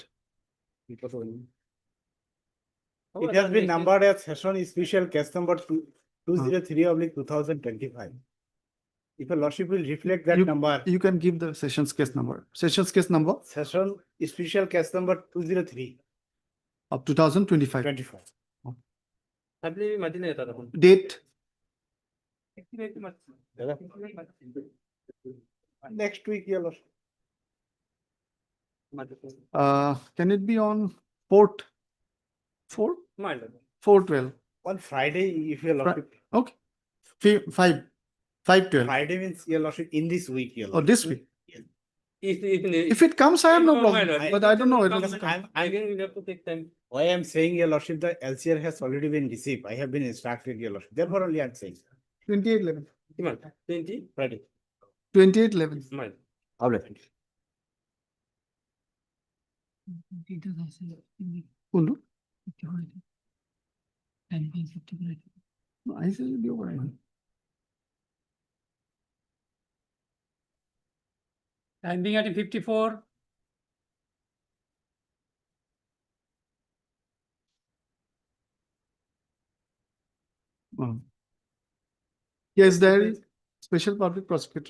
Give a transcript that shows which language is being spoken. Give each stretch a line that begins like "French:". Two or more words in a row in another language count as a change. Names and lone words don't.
English: It has been numbered as session special case number 203/2025. If your lordship will reflect that number, You can give the sessions case number. Sessions case number session special case number 203/25. of 2025.
Assamese: আপনি মাতিলে এটা দেখুন।
English: Date, Next week, your lordship. can it be on 4th? 4th? My lord. 4/12. On Friday, if your lordship, Okay. 5/12. Friday means your lordship in this week, your Or lordship. this week. If If it comes, I have no my problem, lord. but I don't know. It Because will come. Again, we have to take time. Why I'm saying, your lordship, the LCR has already been received. I have been instructed, your lordship. Therefore only I'm saying. 28/11.
Assamese: কি মান? 20?
English: Friday. 28/11. My lord.
Assamese: কোনটো? আহিছে যদি দিব পাৰে।
English: Time being at 54. Yes, there is special public prosecutor.